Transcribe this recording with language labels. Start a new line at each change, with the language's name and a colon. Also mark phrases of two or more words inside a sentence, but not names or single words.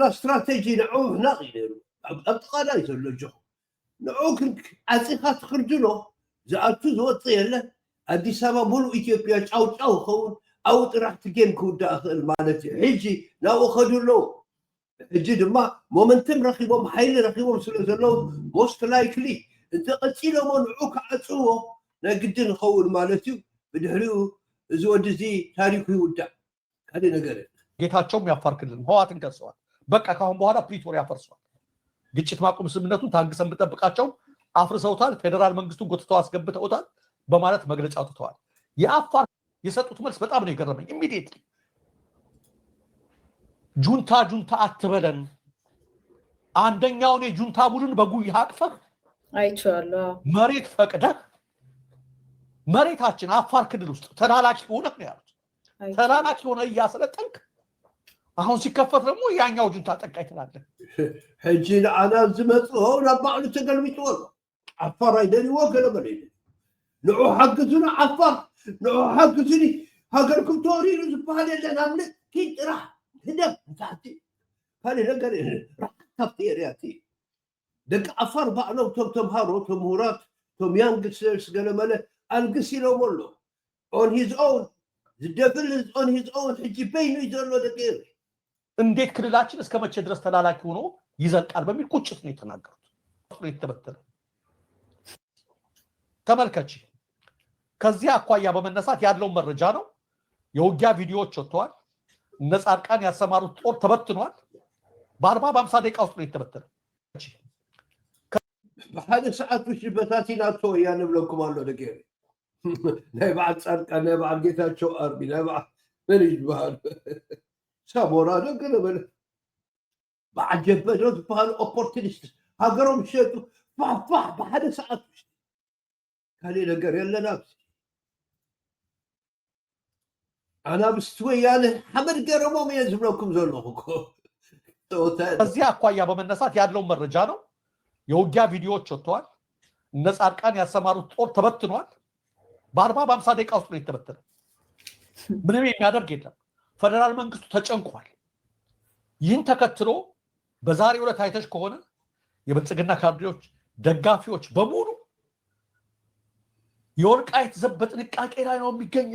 Tigrinya: ስትራቴጂ ንዑ ህናቕ እዩ ነይሩ ኣብ ጥቓላይ ዘሎ ጆኹ ንዑ ዓፂኻ ትክርድሎ ዝኣቱ ዝወፅእ የለን ኣዲስ ኣበባ ሙሉእ ኢትዮጵያ ጫውጫው ይኸውን ኣብኡ ጥራሕ ትጌም ክውዳእ ክእል ማለት እዩ ሕጂ ናብኡ ኸዱ ኣለዉ ሕጂ ድማ ሞመንተም ረኪቦም ሓይሊ ረኪቦም ስለ ዘለዉ
English: most likely
Tigrinya: እንተቐፂሎሞ ንዑ ክዓፅዎ ናይ ግድን ይኸውን ማለት እዩ ብድሕሪኡ እዚ ወዲ እዚ ታሪኩ ይውዳእ ካሊእ ነገር
Amharic: ጌታቸውም የአፋር ክልል ህወሓትን ከሰዋል። በቃ ካሁን በኋላ ፕሪቶሪያ ፈርሷል። ግጭት ማቆም ስምምነቱን ታግሰን ብጠብቃቸው አፍርሰውታል፣ ፌደራል መንግስቱን ጎትተው አስገብተውታል በማለት መግለጫ አውጥተዋል። የአፋር የሰጡት መልስ በጣም ነው የገረመኝ። ኢሚዲየትሊ ጁንታ አትበለን፣ አንደኛውን የጁንታ ቡድን በጉያ አቅፈህ አይቻለሁ መሬት ፈቅደህ መሬታችን አፋር ክልል ውስጥ ተላላኪ ሆነህ ነው ያሉት። ተላላኪ ሆነ እያሰለጠንክ አሁን ሲከፈት ደግሞ ያኛው ጁንታ ጠቃይ ትላለህ።
Tigrinya: ሕጂ ንዓና ዝመፅኦ ናብ ባዕሉ ተገልቢጥዎ ኣሎ ዓፋር ኣይደልይዎ ገለበለ ንዑ ሓግዙና ዓፋር ንዑ ሓግዙኒ ሃገርኩም ተወሪሩ ዝበሃል የለን ኣብ ንእቲ ጥራሕ ህደብ ንታሕቲ ካሊእ ነገር ካብቲ ኤርያቲ ደቂ ዓፋር ባዕሎም ቶም ተምሃሮ ቶም ምሁራት ቶም ያንግስተርስ ገለመለ ኣልግስ ኢሎም ኣሎ
English: on his own
Tigrinya: ዝደብል
English: on his own
Tigrinya: ሕጂ በይኑ እዩ ዘሎ ደቂ
Amharic: እንዴት ክልላችን እስከ መቼ ድረስ ተላላኪ ሆኖ ይዘልቃል በሚል ቁጭት ነው የተናገሩት። የተበተነ ተመልከች። ከዚህ አኳያ በመነሳት ያለው መረጃ ነው። የውጊያ ቪዲዮዎች ወጥተዋል። እነ ጻድቃን ያሰማሩት ጦር ተበትኗል። በ40-50 ደቂቃ ውስጥ ነው የተበተነ።
Tigrinya: በሓደ ሰዓት ውሽጢ በታቲናቶ ወያነ ብለኩም ኣሎ ደቂ ናይ በዓል ጻድቃን ናይ በዓል ጌታቸው ኣርቢ ናይ በዓል መን ይበሃል ሳሞራ ነገር በለ በዓል ጀበዶ ዝበሃሉ ኦፖርቱኒስት ሃገሮም ሸጡ ፋፋሕ በሓደ ሰዓት ውሽጢ ካሊእ ነገር የለና ኣና ምስቲ ወያነ ሓመድ ገረሞም እየ ዝብለኩም ዘለኹ
Amharic: ከዚህ አኳያ በመነሳት ያለው መረጃ ነው። የውጊያ ቪዲዮዎች ወጥተዋል። እነ ጻድቃን ያሰማሩት ጦር ተበትኗል። በ40-50 ደቂቃ ውስጥ ነው የተበተነ። ምንም የሚያደርግ የለም። ፌደራል መንግስቱ ተጨንቋል። ይህን ተከትሎ በዛሬው ዕለት አይተሽ ከሆነ የብልጽግና ካድሬዎች ደጋፊዎች በሙሉ የወልቃይት ዘብ በጥንቃቄ ላይ ነው የሚገኘው